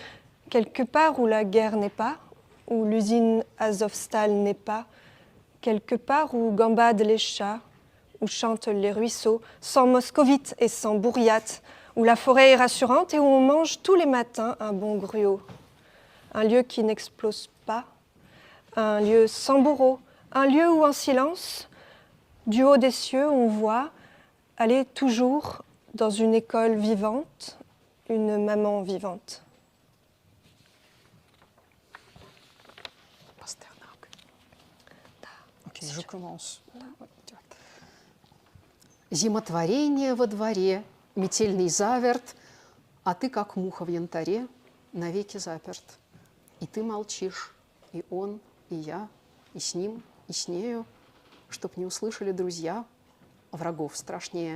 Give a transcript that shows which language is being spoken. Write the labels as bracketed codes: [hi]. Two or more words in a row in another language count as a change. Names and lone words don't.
[fr] Quelque part où la guerre n'est pas, où l'usine Azovstal n'est pas, quelque part où gambadent les chats, où chantent les ruisseaux, sans moscovite et sans bourriate, où la forêt est rassurante et où on mange tous les matins un bon gruau. Un lieu qui n'explose pas, un lieu sans bourreau, un lieu où en silence, du haut des cieux, on voit aller toujours dans une école vivante, une maman vivante. [ru] Пастернак. Окей, [fr] je commence. [ru] Зимотворение во дворе, метельный заверт, а ты, как муха в янтаре, навеки заперт. И ты молчишь, и он, и я, и с ним, и с нею, чтоб не услышали друзья, врагов страшнее.